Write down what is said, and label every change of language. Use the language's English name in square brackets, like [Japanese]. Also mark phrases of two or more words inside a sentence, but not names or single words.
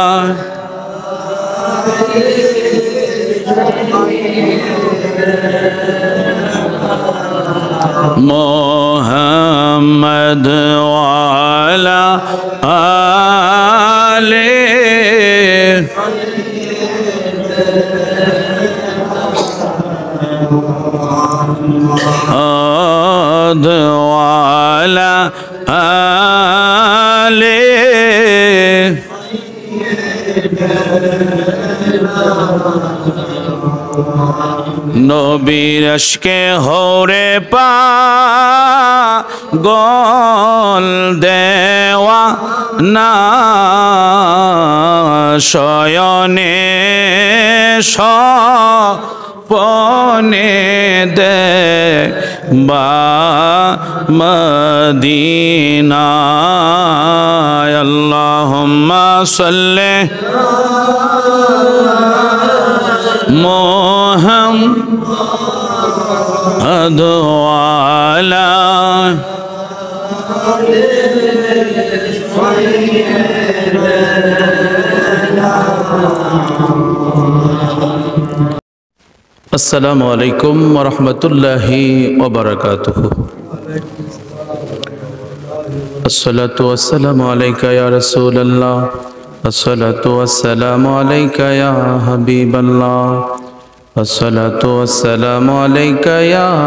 [Arabic] محمد وعلى آل أدوالا [Bangla] ali নবীর আশকে হরে পাগল দেওয়া না শয়নে স্বপনে দেখবা মদিনায় [Arabic] اللهم صل محمد وعلى السلام عليكم ورحمة الله وبركاته الصلاة والسلام عليك يا رسول الله الصلاة والسلام عليك يا حبيب الله الصلاة والسلام عليك يا